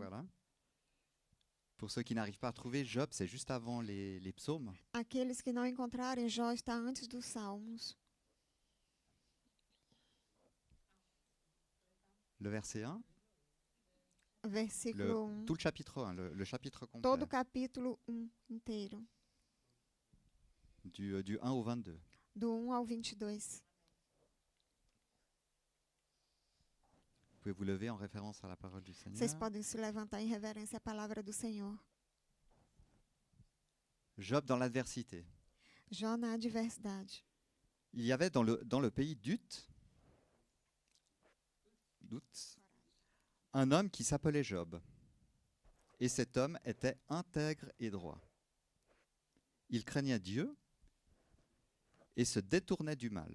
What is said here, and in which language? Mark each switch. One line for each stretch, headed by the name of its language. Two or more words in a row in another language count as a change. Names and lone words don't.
French: Voilà. Pour ceux qui n'arrivent pas à trouver, Job, c'est juste avant les psaumes.
Portuguese: Aqueles que não encontrarem, Jó está antes dos Salmos.
French: Le verset 1,
Portuguese: Versículo 1.
French: tout le chapitre 1, le chapitre complet,
Portuguese: Todo o capítulo 1 inteiro.
French: du 1 au 22.
Portuguese: Do 1 ao 22.
French: Vous pouvez vous lever en référence à la parole du Seigneur.
Portuguese: Vocês podem se levantar em reverência à palavra do Senhor.
French: Job dans l'adversité.
Portuguese: Jó na adversidade.
French: Il y avait dans le pays d'Ut, un homme qui s'appelait Job. Et cet homme était intègre et droit. Il craignait Dieu et se détournait du mal.